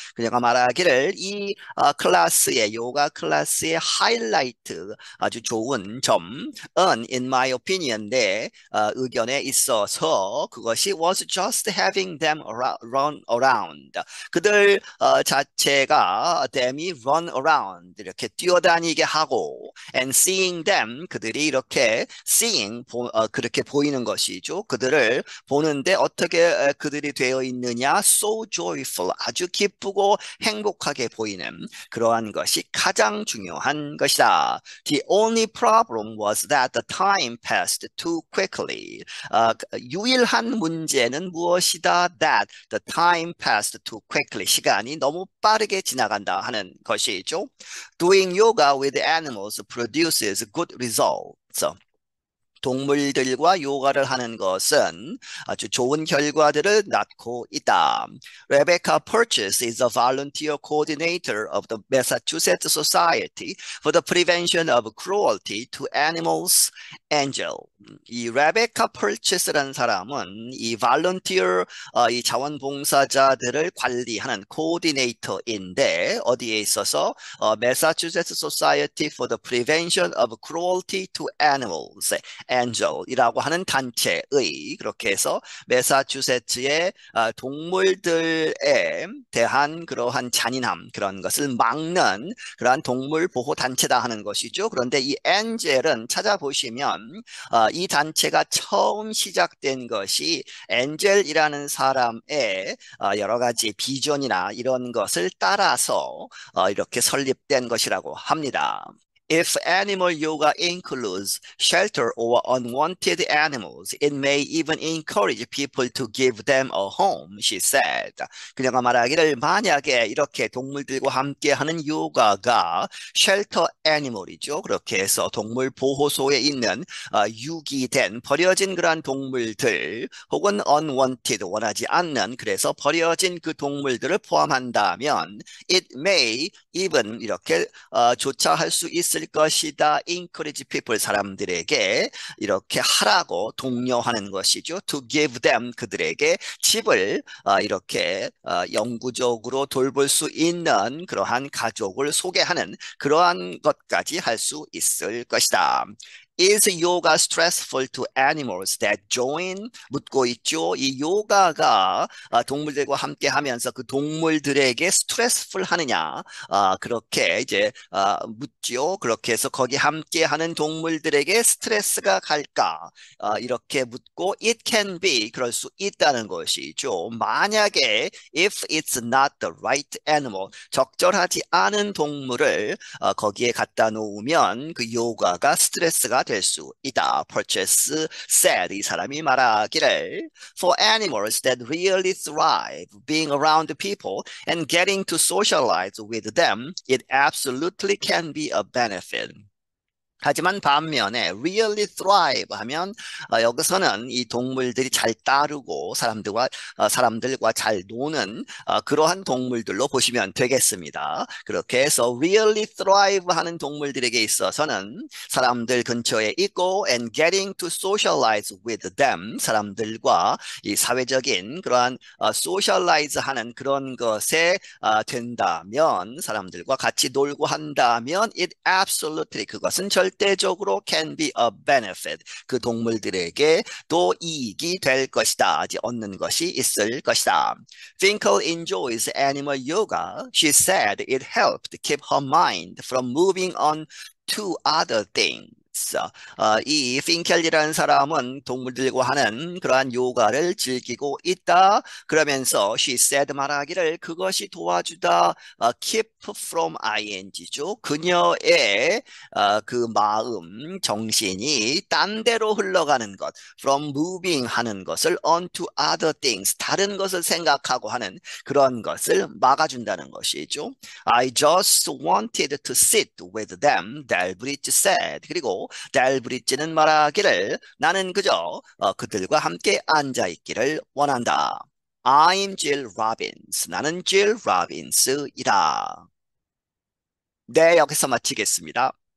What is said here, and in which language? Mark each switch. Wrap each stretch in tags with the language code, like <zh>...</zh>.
<ko>그녀가 말하기를 이 클래스의 요가 클래스의 하이라이트 아주 좋은 점은</ko> <en>in my opinion</en> <ko>내 의견에 있어서 그것이</ko> <en>was just having them run around.</en> <ko>그들 자체가 them이</ko> <en>run around</en> <ko>이렇게 뛰어다니게 하고</ko> <en>and seeing them</en> <ko>그들이 이렇게 seeing 그렇게 보이는 것이죠. 그들을 보는데 어떻게 그들이 되어 있느냐</ko> <en>so joyful</en> <ko>아주 기쁘고 행복하게 보이는 그러한 것이 가장 중요한 것이다.</ko> <en>The only problem was that the time passed too quickly.</en> <ko>유일한 문제는 무엇이다?</ko> <en>That the time passed too quickly.</en> <ko>시간이 너무 빠르게 지나간다 하는 것이죠.</ko> <en>Doing yoga with animals produces good results.</en> <ko>동물들과 요가를 하는 것은 아주 좋은 결과들을 낳고 있다.</ko> <en>Rebecca Purchase is a volunteer coordinator of the Massachusetts Society for the Prevention of Cruelty to Animals, Angel.</en> <ko>이 레베카 펄치스라는 사람은 이 volunteer, 이 자원봉사자들을 관리하는 코디네이터인데 어디에 있어서 Massachusetts Society for the Prevention of Cruelty to Animals, Angel이라고 하는 단체의 그렇게 해서 매사추세츠의 동물들에 대한 그러한 잔인함 그런 것을 막는 그러한 동물 보호 단체다 하는 것이죠. 그런데 이 엔젤은 찾아보시면 이 단체가 처음 시작된 것이 엔젤이라는 사람의 여러 가지 비전이나 이런 것을 따라서 이렇게 설립된 것이라고 합니다.</ko> <en>If animal yoga includes shelter or unwanted animals, it may even encourage people to give them a home, she said.</en> <ko>그녀가 말하기를 만약에 이렇게 동물들과 함께 하는 요가가 쉘터 애니멀이죠. 그렇게 해서 동물 보호소에 있는 유기된 버려진 그러한 동물들 혹은 unwanted 원하지 않는 그래서 버려진 그 동물들을 포함한다면</ko> <en>it may even</en> <ko>이렇게 조차할 수 있을 것이다.</ko> <en>encourage people</en> <ko>사람들에게 이렇게 하라고 독려하는 것이죠.</ko> <en>to give them</en> <ko>그들에게 집을 이렇게 영구적으로 돌볼 수 있는 그러한 가족을 소개하는 그러한 것까지 할 수 있을 것이다.</ko> <en>Is yoga stressful to animals that join?</en> <ko>묻고 있죠. 이 요가가 동물들과 함께 하면서 그 동물들에게 스트레스풀 하느냐? 그렇게 이제 묻죠. 그렇게 해서 거기 함께 하는 동물들에게 스트레스가 갈까? 이렇게 묻고</ko> <en>it can be</en> <ko>그럴 수 있다는 것이죠. 만약에</ko> <en>if it's not the right animal</en> <ko>적절하지 않은 동물을 거기에 갖다 놓으면 그 요가가 스트레스가 될 수 있다.</ko> <en>Purchase said</en> <ko>이 사람이 말하기를</ko> <en>For animals that really thrive being around people and getting to socialize with them, it absolutely can be a benefit.</en> <ko>하지만 반면에</ko> <en>really thrive</en> <ko>하면 여기서는 이 동물들이 잘 따르고 사람들과 잘 노는 그러한 동물들로 보시면 되겠습니다. 그렇게 해서 really thrive 하는 동물들에게 있어서는 사람들 근처에 있고</ko> <en>and getting to socialize with them</en> <ko>사람들과 이 사회적인 그러한 socialize 하는 그런 것에 된다면 사람들과 같이 놀고 한다면</ko> <en>it absolutely</en> <ko>그것은 절대적으로</ko> <en>can be a benefit.</en> <ko>그 동물들에게 또 이익이 될 것이다. 얻는 것이 있을 것이다.</ko> <en>Finkel enjoys animal yoga. She said it helped keep her mind from moving on to other things.</en> <ko>이 핑켈이라는 사람은 동물들과 하는 그러한 요가를 즐기고 있다. 그러면서</ko> <en>she said</en> <ko>말하기를 그것이 도와주다 keep from ing죠. 그녀의 그 마음, 정신이 딴 데로 흘러가는 것,</ko> <en>from moving</en> <ko>하는 것을</ko> <en>onto other things,</en> <ko>다른 것을 생각하고 하는 그런 것을 막아준다는 것이죠.</ko> <en>I just wanted to sit with them, 델브리지 said.</en> <ko>그리고 델브리지는 말하기를 나는 그저 그들과 함께 앉아있기를 원한다.</ko> <en>I'm Jill Robbins.</en> <ko>나는 Jill Robbins이다. 네, 여기서 마치겠습니다.</ko>